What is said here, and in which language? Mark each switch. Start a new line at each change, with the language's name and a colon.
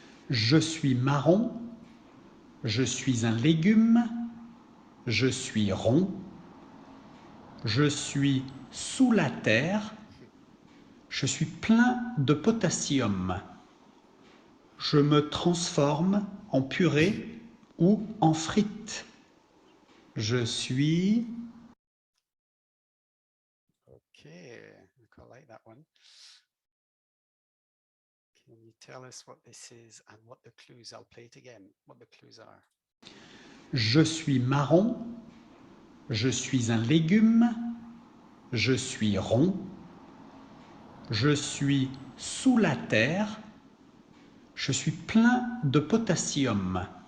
French: Je suis marron, je suis un légume, je suis rond, je suis sous la terre, je suis plein de potassium. Je me transforme en purée ou en frites. Je suis...
English: Okay, I quite like that one. Can you tell us what this is and what the clues? I'll play it again. What the clues are.
French: Je suis marron, je suis un légume, je suis rond, je suis sous la terre, je suis plein de potassium.